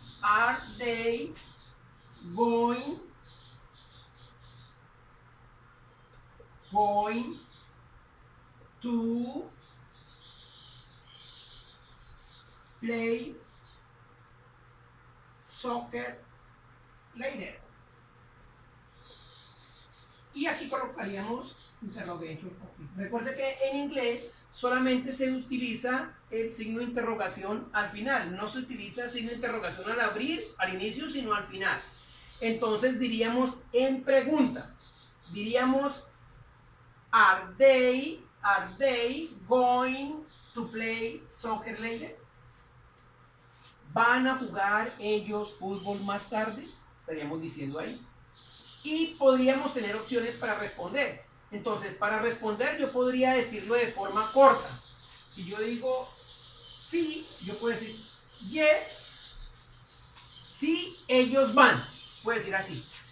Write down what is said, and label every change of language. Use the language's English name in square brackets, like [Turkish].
[English] Are they going to play soccer later? [Spanish] Y aquí colocaríamos interrogation. Recuerde que en inglés solamente se utiliza el signo de interrogación al final. No se utiliza el signo de interrogación al abrir, al inicio, sino al final. Entonces diríamos en pregunta. Diríamos, [English] are they going to play soccer later? [Spanish] ¿Van a jugar ellos fútbol más tarde? Estaríamos diciendo ahí. Y podríamos tener opciones para responder. Entonces, para responder yo podría decirlo de forma corta. Si yo digo sí, yo puedo decir yes, sí, ellos van. Puedo decir así.